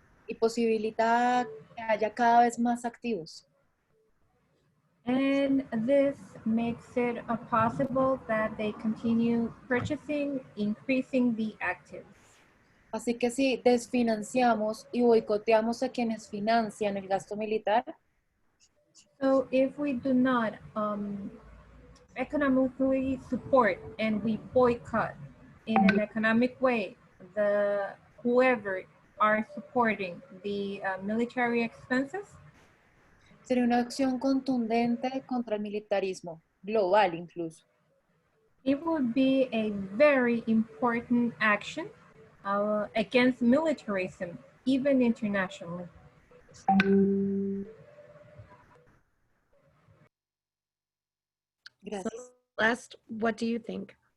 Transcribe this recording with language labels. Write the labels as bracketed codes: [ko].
[es] y posibilita que haya cada vez más activos. [en] And this makes it possible that they continue purchasing, increasing the actives. [es] Así que si desfinanciamos y boicoteamos a quienes financian el gasto militar, [en] So if we do not economically support and we boycott in an economic way whoever are supporting the military expenses, [es] sería una acción contundente contra el militarismo, global incluso. [en] It would be a very important action against militarism, even internationally. [es] Gracias. [en] Celeste, what do you think?